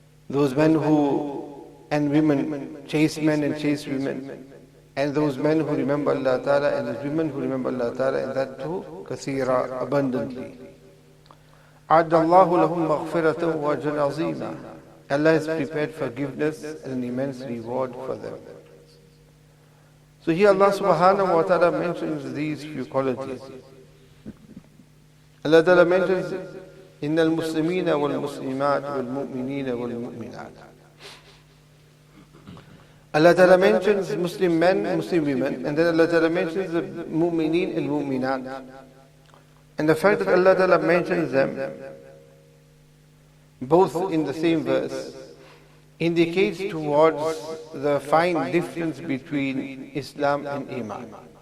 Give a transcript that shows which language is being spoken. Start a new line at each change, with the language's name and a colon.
English: those men who and women, chaste men and chaste women, and those men who remember Allah Ta'ala, and those women who remember Allah Ta'ala, and that too, kathira, abundantly.
Arabic: عَدَّ اللَّهُ لَهُمْ مَغْفِرَةً وَأَجْرًا عَظِيمًا.
English: Allah has prepared forgiveness and an immense reward for them. So here Allah subhanahu wa ta'ala mentions these few qualities. Allah Ta'ala mentions,
Arabic: إِنَّ الْمُسْلِمِينَ وَالْمُسْلِمَاتِ وَالْمُؤْمِنِينَ وَالْمُؤْمِنَاتِ.
English: Allah Ta'ala mentions Muslim men, Muslim women, and then Allah Ta'ala mentions the mu'mineen and mu'minat. And the fact that Allah Ta'ala mentions them both in the same verse indicates towards the fine difference between Islam and Iman.